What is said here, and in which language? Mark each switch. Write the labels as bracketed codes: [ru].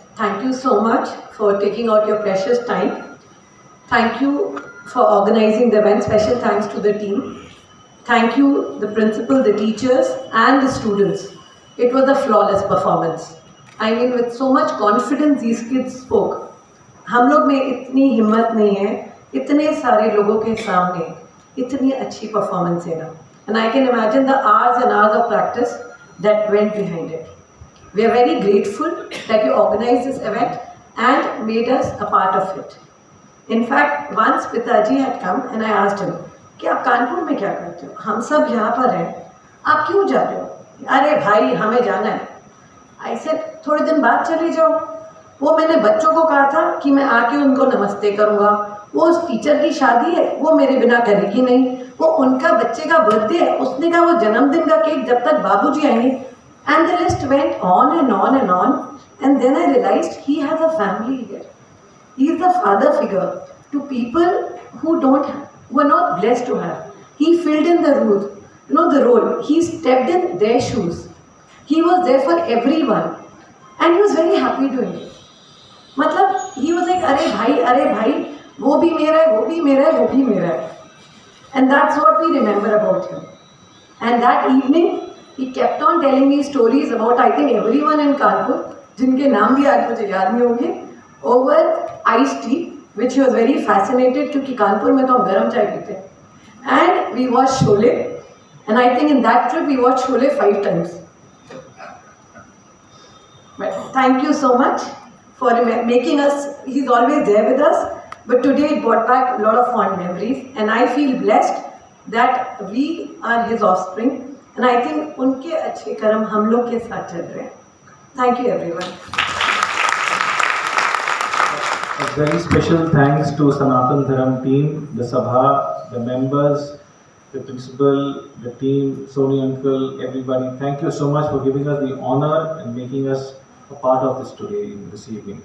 [en] Thank you so much for taking out your precious time. Thank you for organizing the event. Special thanks to the team. Thank you, the principal, the teachers, and the students. It was a flawless performance. I mean, with so much confidence, these kids spoke. [hi] हम लोग में इतनी हिम्मत नहीं है, इतने सारे लोगों के सामने इतनी अच्छी performance देना. [en] And I can imagine the hours and hours of practice that went behind it. We are very grateful that you organized this event and made us a part of it. In fact, once Pitaji had come and I asked him, [hi] कि आप कानपुर में क्या करते हो? हम सब यहाँ पर हैं, आप क्यों जा रहे हो? अरे भाई हमें जाना है. [en] I said [hi] थोड़े दिन बाद चले जाओ. वो मैंने बच्चों को कहा था कि मैं आके उनको नमस्ते करूँगा. वो उस टीचर की शादी है, वो मेरे बिना करेगी नहीं. वो उनका बच्चे का बर्थडे है, उसने कहा वो जन्मदिन का केक जब तक बाबूजी आएंगे. [en] And the list went on and on and on. And then I realized he has a family here. He is the father figure to people who are not blessed to have. He filled in the role. He stepped in their shoes. He was there for everyone. And he was very happy doing it. [hi] मतलब, [en] he was like, [hi] अरे भाई, वो भी मेरा है, वो भी मेरा है, वो भी मेरा है. [en] And that's what we remember about him. And that evening, he kept on telling me stories about, I think, everyone in Kanpur, [hi] जिनके नाम भी आज मुझे याद नहीं होंगे, [en] over iced tea, which he was very fascinated [hi] क्योंकि कानपुर में तो हम गर्म चाय पीते [en] हैं. And we watched Sholay, and I think in that trip we watched Sholay 5 times. But thank you so much for making us, he's always there with us, but today it brought back a lot of fond memories, and I feel blessed that we are his offspring. And I think [hi] उनके अच्छे कर्म हम लोग के साथ चल रहे हैं. [en] Thank you, everyone. A very special thanks to Sanatan Dharam team, the Sabha, the members, the principal, the team, Sony uncle, everybody. Thank you so much for giving us the honor and making us a part of this today, this evening.